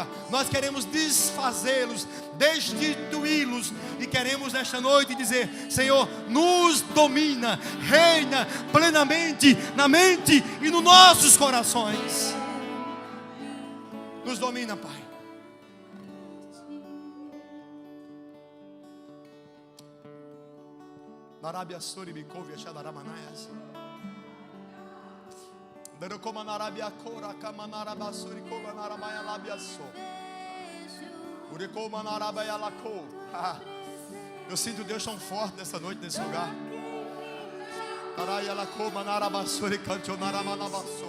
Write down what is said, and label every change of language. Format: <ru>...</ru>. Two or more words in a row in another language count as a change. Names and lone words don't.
<pt>Nós queremos desfazê-los, destituí-los, e queremos nesta noite dizer: Senhor, nos domina, reina plenamente na mente e nos nossos corações. Nos domina, Pai. Narabia sori bikovia shadaramanayas. Derokoma narabia kora kamanara basuri koma naramaya labiaso. Urekoma narabaya lako. Eu sinto Deus tão forte nessa noite, nesse lugar. Naraya lakoma narabasuri kancho naramanabaso.</pt>